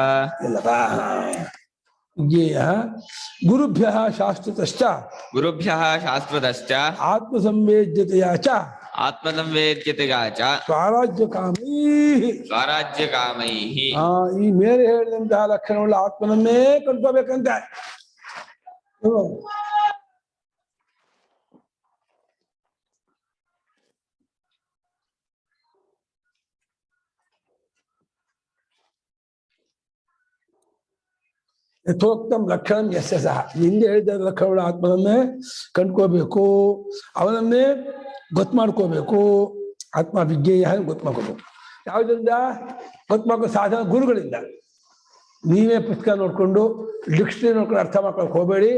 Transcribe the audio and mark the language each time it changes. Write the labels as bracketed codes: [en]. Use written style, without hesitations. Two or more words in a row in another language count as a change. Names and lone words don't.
[sa] ವಿಜ್ಞೇಯ ಗುರುಭ್ಯ ಶಾಸ್ತ್ರತಶ್ಚ ಆತ್ಮಸಂವೇದ್ಯತೆಯ ಚ ಸ್ವರಾಜ್ಯಕಾಮೈಃ. [kn] ಈ ಮೇಲೆ ಹೇಳಿದಂತಹ ಲಕ್ಷಣವುಳ್ಳ ಆತ್ಮನನ್ನೇ ಕಂಡ್ಕೋಬೇಕಂತೆ. [sa] ಯಥೋಕ್ತಂ ಲಕ್ಷಣಂ ಯಸ್ಯ ಸಹ. [kn] ಹಿಂದೆ ಹೇಳಿದ ಲಕ್ಷಣಗಳ ಆತ್ಮನನ್ನೇ ಕಂಡ್ಕೋಬೇಕು, ಅವನನ್ನೇ ಗೊತ್ತು ಮಾಡ್ಕೋಬೇಕು. [sa] ಆತ್ಮ ವಿಜ್ಞೇಯ [kn] ಗೊತ್ತು ಮಾಡ್ಕೋಬೇಕು. ಯಾವುದರಿಂದ ಗೊತ್ತು ಮಾಡ್ಕೋ? ಸಾಧನ ಗುರುಗಳಿಂದ. ನೀವೇ ಪುಸ್ತಕ ನೋಡ್ಕೊಂಡು ಡಿಕ್ಷನರಿ ನೋಡ್ಕೊಂಡು ಅರ್ಥ ಮಾಡ್ಕೊಳಕ್ ಹೋಗಬೇಡಿ.